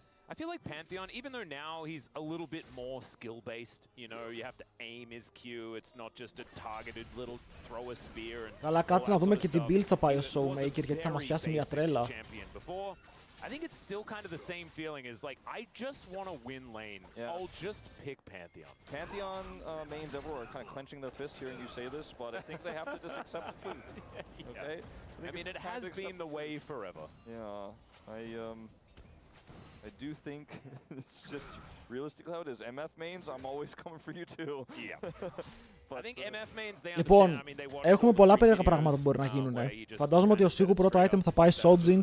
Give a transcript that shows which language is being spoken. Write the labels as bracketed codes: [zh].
[en] I feel like Pantheon, even though now he's a little bit more skill-based, you know, you have to aim his Q, it's not just a targeted little throw a spear and... [el] Καλά, κάτσε να δούμε και την build θα πάει ο Showmaker, γιατί θα μας πιάσει μια τρέλα. [en] I think it's still kind of the same feeling as like, I just want to win lane. Yeah. I'll just pick Pantheon. Pantheon mains everywhere are kind of clenching their fist hearing you say this, but I think they have to just accept the truth. Okay? I mean, it has been the way forever. Yeah, I do think it's just realistically how it is. MF mains, I'm always coming for you too. Yeah. I think MF mains, they [el] Λοιπόν, έχουμε πολλά περίεργα πράγματα που μπορεί να γίνουν. Φαντάζομαι ότι ο Σίγου πρώτο item θα πάει Sojin.